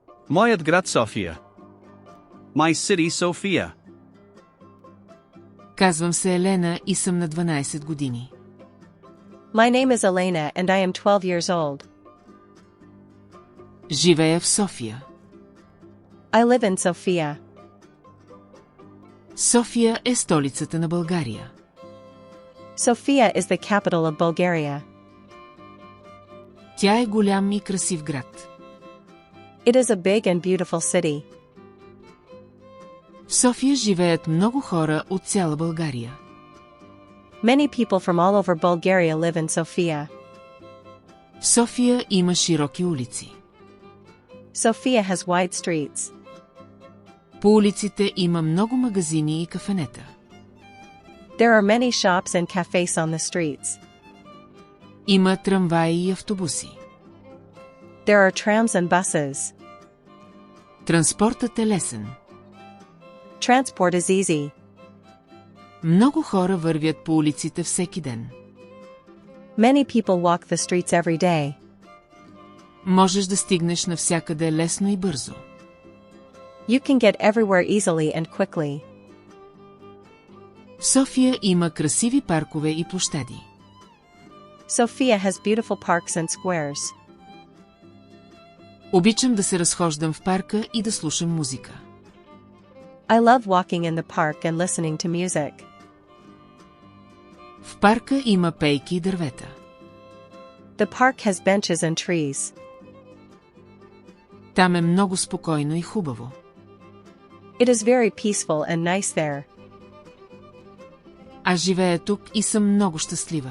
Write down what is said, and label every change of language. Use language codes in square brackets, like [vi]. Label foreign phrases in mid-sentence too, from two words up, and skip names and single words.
[bg] Моят град София. [en] My city Sophia. [bg] Казвам се Елена и съм на 12 години. [en] My name is Elena and I am 12 years old. [bg] Живея в София. [en] I live in Sofia. [bg] София е столицата на България. [en] Sofia is the capital of Bulgaria. [bg] Тя е голям и красив град. [en] It is a big and beautiful city. [bg] В София живеят много хора от цяла България. [en] Many people from all over Bulgaria live in Sofia. [bg] В София има широки улици. [en] Sofia has wide streets. [bg] По улиците има много магазини и кафенета. [en] There are many shops and cafes on the streets. [bg] Има трамваи и автобуси. [en] There are trams and buses. [bg] Транспортът е лесен. [en] Transport is easy. [bg] Много хора вървят по улиците всеки ден. [en] Many people walk the streets every day. [bg] Можеш да стигнеш навсякъде лесно и бързо. [en] You can get everywhere easily and quickly. [bg] В София има красиви паркове и площади. [en] Sofia has beautiful parks and squares. [bg] Обичам да се разхождам в парка и да слушам музика. [en] I love walking in the park and listening to music. [bg] В парка има пейки и дървета. [en] The park has benches and trees. [bg] Там е много спокойно и хубаво. [en] It is very peaceful and nice there. [bg] Аз живея тук и съм много щастлива.